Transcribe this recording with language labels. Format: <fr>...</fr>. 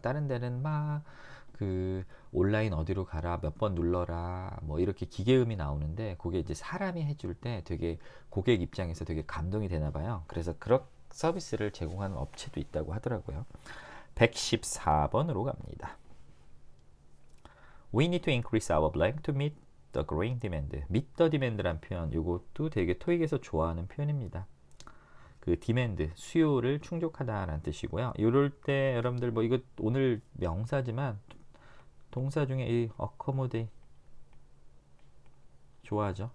<ko>다른 데는 막 그 온라인 어디로 가라 몇 번 눌러라 이렇게 기계음이 나오는데 그게 이제 사람이 해줄 때 되게 고객 입장에서 되게 감동이 되나 봐요. 그래서 그런 서비스를 제공하는 업체도 있다고 하더라고요. 114번으로 갑니다.</ko> <en>We need to increase our blank to meet the growing demand. meet the demand</en> <ko>란 표현 이것도 되게 토익에서 좋아하는 표현입니다. 그 디맨드 수요를 충족하다라는 뜻이고요. 이럴 때 여러분들 이거 오늘 명사지만 동사 중에 이 accommodate 좋아하죠.</ko>